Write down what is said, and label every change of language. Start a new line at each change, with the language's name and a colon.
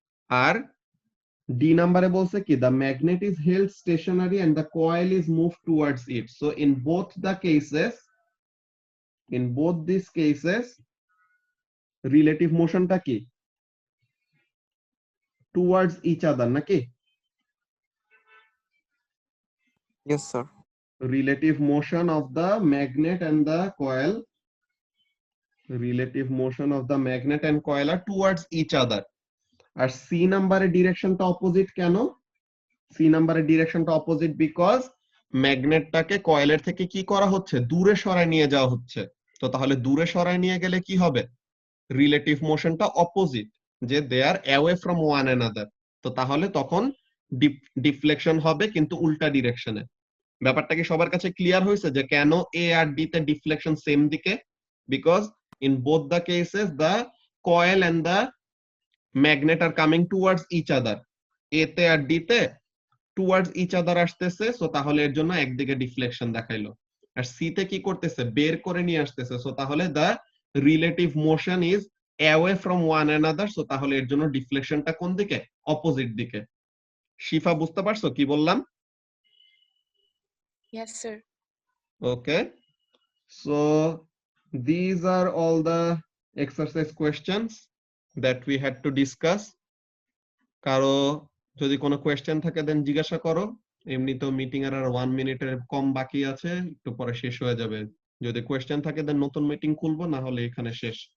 Bangla: আর D নাম্বারে বলছে কি,
English: The magnet is held stationary and the coil is move towards it. So in both the cases, in both this cases relative মোশনটা কি, towards each other নাকি? Yes, sir. Relative motion of the magnet and the coil, relative motion of the magnet and coil are towards each other.
Bangla: আর C নাম্বারের ডিরেকশনটা opposite কেন? C নাম্বারের ডিরেকশনটা opposite because ম্যাগনেটটাকে কয়েলের থেকে কি করা হচ্ছে, দূরে সরায় নিয়ে যাওয়া হচ্ছে। তো তাহলে দূরে সরায় নিয়ে গেলে কি হবে, রিলেটিভ মোশনটা অপোজিট, যে
English: They are away from one another.
Bangla: তো তাহলে তখন ডিফ্লেকশন হবে কিন্তু উল্টা ডিরেকশনে। ব্যাপারটা কি সবার কাছে ক্লিয়ার হয়েছে যে কেন এ আর ডি তে ডিফ্লেকশন সেম দিকে?
English: Because in both the cases the coil and the magnet are coming towards each other.
Bangla: এ তে আর ডি তে টুয়ার্ডস ইচ আদার আসতেছে, সো তাহলে এর জন্য একদিকে ডিফ্লেকশন দেখাইলো। আর সি তে কি করতেছে, বের করে নিয়ে আসতেছে, সো তাহলে
English: the relative motion is away from one another,
Bangla: so তাহলে এর জন্য ডিফ্লেকশনটা কোন দিকে, অপোজিট দিকে। শিফা বুঝতে পারছো কি বললাম?
English: Yes, sir. Okay, so these are all the exercise questions that we had to discuss.
Bangla: কারো যদি কোনো কোয়েশ্চেন থাকে দেন জিজ্ঞাসা করো। এমনিতেও মিটিং এর আর 1 মিনিটের কম বাকি আছে, একটু পরে শেষ হয়ে যাবে। যদি কোয়েশ্চেন থাকে দেন নতুন মিটিং খুলবো, না হলে এখানে শেষ।